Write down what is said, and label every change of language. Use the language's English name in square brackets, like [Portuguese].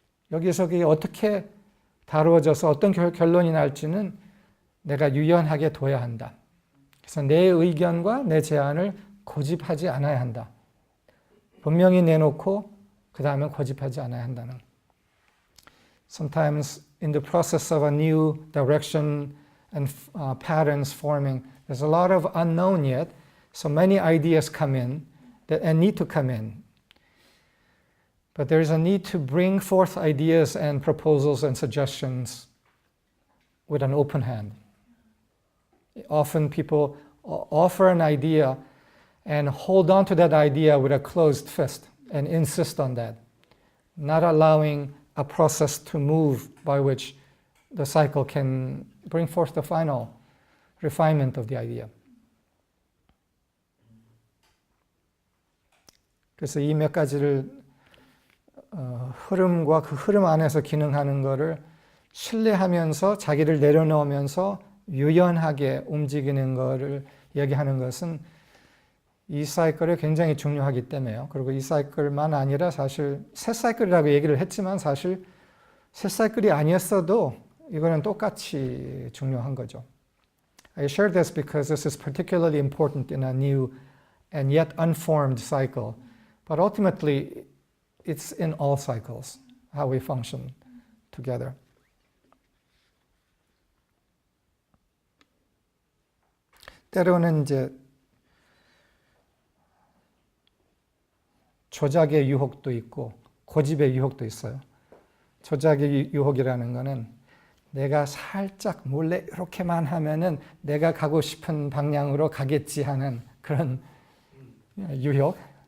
[Korean] 여기서 그게 어떻게 다루어져서 어떤 결론이 날지는 내가 유연하게 둬야 한다. 그래서 내 의견과 내 제안을 고집하지 않아야 한다. 분명히 내놓고 그 다음에 고집하지 않아야 한다는. [English] Sometimes in the process of a new direction and patterns forming, there's a lot of unknown yet, so many ideas come in and need to come in. But there's a need to bring forth ideas and proposals and suggestions with an open hand. Often people offer an idea and hold on to that idea with a closed fist and insist on that, not allowing a process to move by which the cycle can bring forth the final refinement of the idea. [Korean] 그래서 이 몇 가지를 흐름과 그 흐름 안에서 기능하는 것을 신뢰하면서 자기를 내려놓으면서 유연하게 움직이는 것을 얘기하는 것은 이 사이클에 굉장히 중요하기 때문에요. 그리고 이 사이클만 아니라 사실 새 사이클이라고 얘기를 했지만 사실 새 사이클이 아니었어도 이거는 똑같이 중요한 거죠. [English] I share this because this is particularly important in a new and yet unformed cycle. But ultimately, it's in all cycles, how we function together. [Korean] 때로는 이제 조작의 유혹도 있고 고집의 유혹도 있어요. 조작의 유혹이라는 거는 내가 살짝 몰래 이렇게만 하면은 내가 가고 싶은 방향으로 가겠지 하는 그런 유혹.